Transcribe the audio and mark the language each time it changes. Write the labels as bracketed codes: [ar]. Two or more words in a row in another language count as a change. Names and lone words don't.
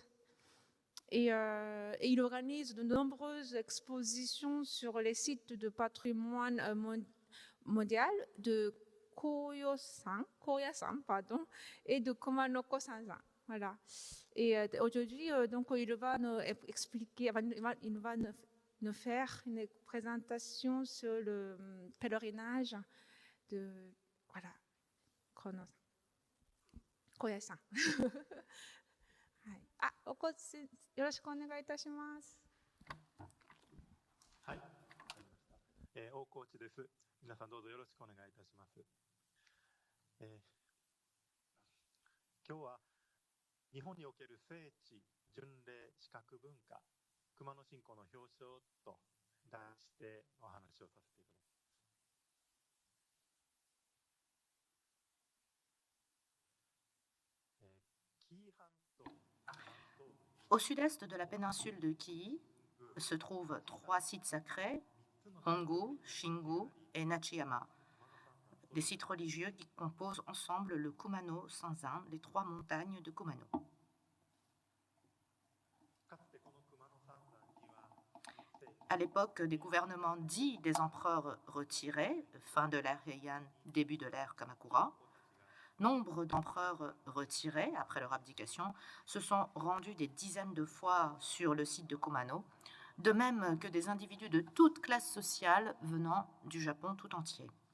[fr] Et il organise de nombreuses expositions sur les sites de patrimoine mondial de Koyasan, et de Kumanoko-sanzan. Voilà. Et aujourd'hui, donc, il va nous expliquer, il va nous faire une présentation sur le pèlerinage de, voilà, Koya-san. [ja] おこちよろしくお願いいたします。はい、大河内です。皆さんどうぞよろしくお願いいたします。今日は日本における聖地、巡礼、視覚文化、熊野信仰の表彰と題してお話をさせていただきます。紀伊半島 [fr] Au sud-est de la péninsule de Kii se trouvent 3 sites sacrés, Hongu, Shingu et Nachiyama, des sites religieux qui composent ensemble le Kumano-Sanzan, les 3 montagnes de Kumano. À l'époque des gouvernements dits des empereurs retirés, fin de l'ère Heian, début de l'ère Kamakura, nombre d'empereurs retirés après leur abdication se sont rendus des dizaines de fois sur le site de Kumano, de même que des individus de toute classe sociale venant du Japon tout entier.